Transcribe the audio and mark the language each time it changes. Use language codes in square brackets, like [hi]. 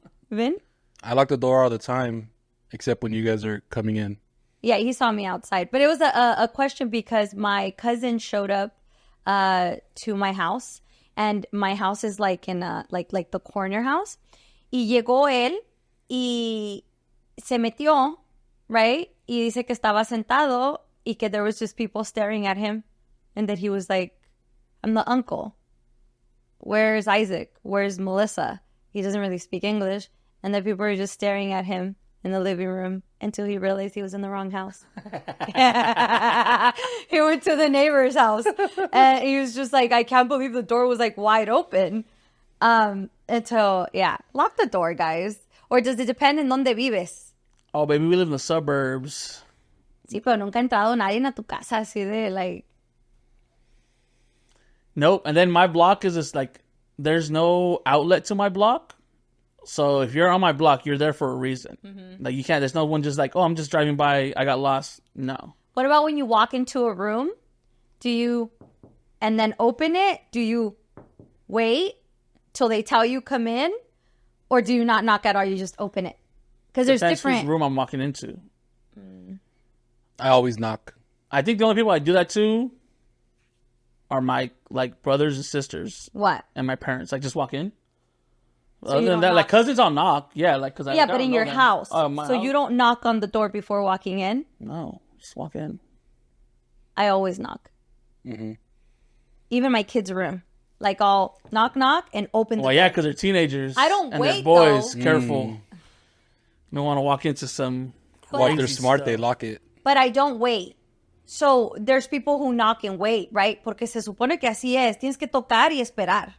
[en] Vin? I lock the door all the time, except when you guys are coming in. Yeah, he saw me outside. But it was a question because my cousin showed up to my house. And my house is like in like the corner house. [es] Y llegó él y se metió, right? Y dice que estaba sentado y que [en] there was just people staring at him. And that he was like, I'm the uncle. Where's Isaac? Where's Melissa? He doesn't really speak English. And that people were just staring at him in the living room until he realized he was in the wrong house. He went to the neighbor's house and he was just like, I can't believe the door was like wide open. Until, yeah, lock the door, guys. Or does it depend [es] en donde vives? [en] Oh, baby, we live in the suburbs. [es] Sí, pero nunca ha entrado nadie a tu casa así de like. [en] Nope. And then my block is just like, there's no outlet to my block. So if you're on my block, you're there for a reason. Mm-hmm. Like, you can't, there's no one just like, oh, I'm just driving by, I got lost. No. What about when you walk into a room? And then open it? Do you wait till they tell you come in? Or do you not knock at all, you just open it? Because there's different... Whose room I'm walking into. I always knock. I think the only people I do that to are my, like, brothers and sisters. What? And my parents. Like, just walk in. So Other than that, like, cousins, I'll knock. Yeah, like, because yeah, but in your house. Oh, my so house? You don't knock on the door before walking in? No, just walk in. I always knock. Mm-hmm. Even my kids' room. Like, I'll knock, knock, and open the door. Well, yeah, because they're teenagers. I don't and wait, they're boys. though. Careful. You don't want to walk into some... Well, if they're crazy smart, stuff. they lock it. But I don't wait. So, there's people who knock and wait, right? [es] Porque se supone que así es. Tienes que tocar y esperar.